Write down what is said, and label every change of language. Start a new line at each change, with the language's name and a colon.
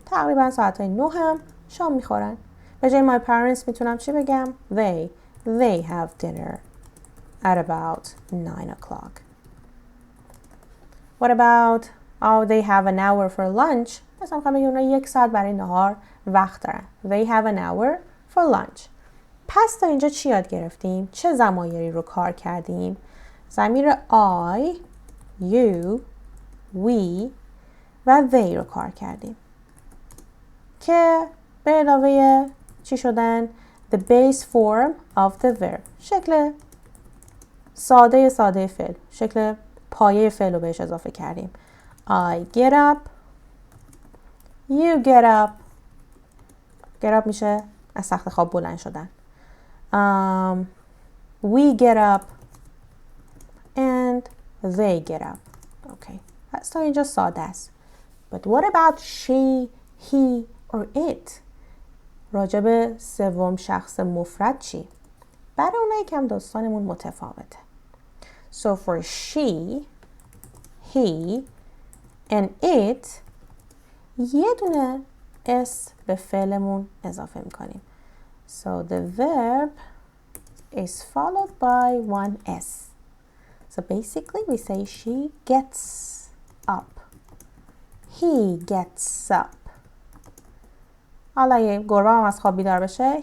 Persian: تقریبا ساعت 9 هم شام میخورن. به جای my parents میتونم چی بگم؟
English: They have dinner at about 9 o'clock. What about they have an hour for lunch؟
Persian: مثلا میخوام بگم اونا 1 ساعت برای نهار وقت دارن.
English: They have an hour for lunch.
Persian: پس تا اینجا چی یاد گرفتیم؟ چه ضمایری رو کار کردیم؟ ضمیر I, you, we و they رو کار کردیم که به علاوه چی شدن؟
English: The base form of the verb.
Persian: شکل ساده فعل، شکل پایه فعل رو بهش اضافه کردیم.
English: I get up, you get up.
Persian: get up میشه از تخت خواب بلند شدن.
English: We get up and they get up. Okay.
Persian: پس تا اینجا ساده است.
English: But what about she, he or it؟
Persian: راجع به سوم شخص مفرد چی؟ برای اونایی که هم داستانمون متفاوته.
English: So for she, he and it
Persian: یه دونه s به فعلمون اضافه میکنیم.
English: So the verb is followed by one s. So basically we say she gets up. He gets up.
Persian: حالا یه گربه هم از خواب بیدار بشه.